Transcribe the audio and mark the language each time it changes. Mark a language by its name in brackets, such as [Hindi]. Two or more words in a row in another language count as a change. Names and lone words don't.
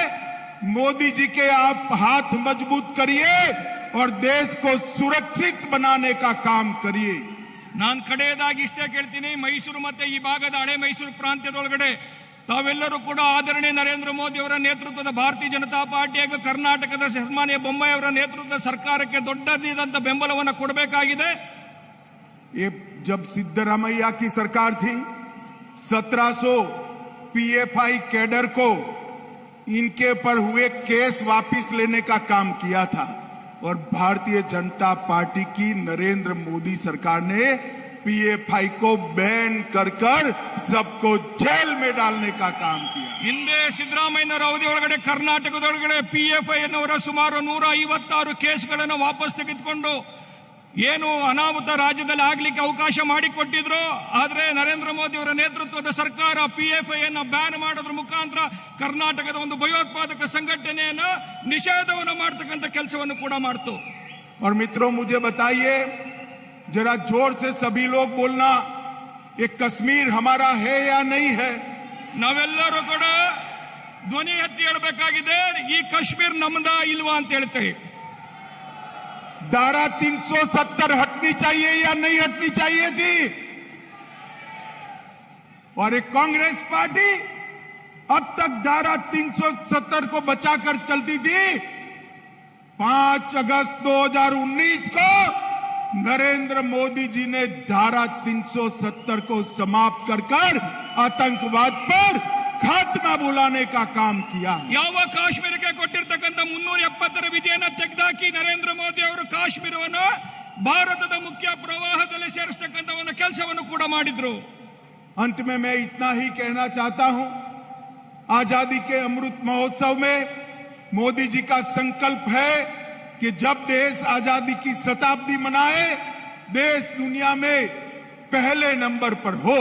[Hindi] मोदी जी के आप हाथ मजबूत करिए और देश को सुरक्षित बनाने का काम करिए. [Kannada] ನಾನು ಕಡೆಯದಾಗಿ ಇಷ್ಟೇ ಕೇಳ್ತೀನಿ, ಮೈಸೂರು ಮತ್ತೆ ಈ ಭಾಗದ ಹಳೆ ಮೈಸೂರು ಪ್ರಾಂತ್ಯದೊಳಗಡೆ ತಾವೆಲ್ಲರೂ ಕೂಡ ಆದರಣೀಯ ನರೇಂದ್ರ ಮೋದಿ ಅವರ ನೇತೃತ್ವದ ಭಾರತೀಯ ಜನತಾ ಪಾರ್ಟಿ ಹಾಗೂ ಕರ್ನಾಟಕದ ಸನ್ಮಾನ್ಯ ಬೊಮ್ಮಾಯಿ ಅವರ ನೇತೃತ್ವದ ಸರ್ಕಾರಕ್ಕೆ ದೊಡ್ಡದಾದಂತ ಬೆಂಬಲವನ್ನು ಕೊಡಬೇಕಾಗಿದೆ. [Hindi] ये जब सिद्धरामैया की सरकार थी, 1700 पीएफआई कैडर को इनके पर हुए केस वापस लेने का काम किया था और भारतीय जनता पार्टी की नरेंद्र मोदी सरकार ने पीएफआई को बैन कर सबको जेल में डालने का काम किया. [Kannada] ಹಿಂದೆ ಸಿದ್ದರಾಮಯ್ಯನವರ ಅವಧಿಯೊಳಗಡೆ ಕರ್ನಾಟಕದೊಳಗಡೆ PFI ಅನ್ನೋರ ಸುಮಾರು 156 ಕೇಸ್ಗಳನ್ನು ವಾಪಸ್ ತೆಗೆದುಕೊಂಡು ಏನು ಅನಾಹುತ ರಾಜ್ಯದಲ್ಲಿ ಆಗ್ಲಿಕ್ಕೆ ಅವಕಾಶ ಮಾಡಿಕೊಟ್ಟಿದ್ರು. ಆದ್ರೆ ನರೇಂದ್ರ ಮೋದಿ ಅವರ ನೇತೃತ್ವದ ಸರ್ಕಾರ PFI ಅನ್ನು ಬ್ಯಾನ್ ಮಾಡೋದ್ರ ಮುಖಾಂತರ ಕರ್ನಾಟಕದ ಒಂದು ಭಯೋತ್ಪಾದಕ ಸಂಘಟನೆಯನ್ನ ನಿಷೇಧವನ್ನು ಮಾಡತಕ್ಕಂಥ ಕೆಲಸವನ್ನು ಕೂಡ ಮಾಡ್ತು. [Hindi] और मित्रों, मुझे बताइए, जरा जोर से सभी लोग बोलना, ये कश्मीर हमारा है या नहीं है? [Kannada] ನಾವೆಲ್ಲರೂ ಕೂಡ ಧ್ವನಿ ಎತ್ತಿ ಹೇಳಬೇಕಾಗಿದೆ, ಈ ಕಾಶ್ಮೀರ ನಮ್ಮದ ಇಲ್ವಾ ಅಂತ ಹೇಳ್ತೇವೆ. [Hindi] धारा 370 हटनी चाहिए या नहीं हटनी चाहिए थी? और एक कांग्रेस पार्टी अब तक धारा 370 को बचाकर चलती थी. 5 अगस्त 2019 को नरेंद्र मोदी जी ने धारा 370 को समाप्त कर आतंकवाद पर खात्मा बुलाने का काम किया. [Kannada] ಯಾವ ಕಾಶ್ಮೀರಕ್ಕೆ ಕೊಟ್ಟಿರ್ತಕ್ಕಂಥ 370ರ ವಿಧಿಯನ್ನು ತೆಗೆದುಹಾಕಿ ನರೇಂದ್ರ ಮೋದಿ ಅವರು ಕಾಶ್ಮೀರವನ್ನು ಭಾರತದ ಮುಖ್ಯ ಪ್ರವಾಹದಲ್ಲಿ ಸೇರಿಸತಕ್ಕಂಥ ಒಂದು ಕೆಲಸವನ್ನು ಕೂಡ ಮಾಡಿದ್ರು. [Hindi] अंत में मैं इतना ही कहना चाहता हूं, आजादी के अमृत महोत्सव में मोदी जी का संकल्प है कि जब देश आजादी की शताब्दी मनाए, देश दुनिया में पहले नंबर पर हो.